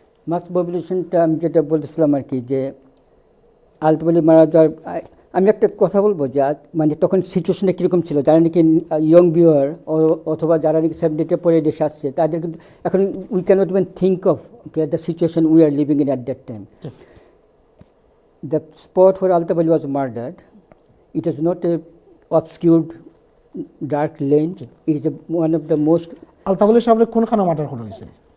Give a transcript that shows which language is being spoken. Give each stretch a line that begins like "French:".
Bangla: মাস মোবিলাইজেশনটা আমি যেটা বলতেছিলাম আর কি, যে আলতাফ আলী মারা যাওয়ার আমি একটা কথা বলবো যে মানে তখন সিচুয়েশনটা কীরকম ছিল, যারা নাকি ইয়ং ভিউয়ার অথবা যারা নাকি 70 পরে দেশে আসছে তাদের কিন্তু এখন
English: We can't even think of the situation we are living in at that time. The spot where Altaf Ali was murdered, it is not a obscured dark lane. It is one of the most.
Bangla: Altaf Ali সাহেবের কোনখানে murder করা হয়েছিল?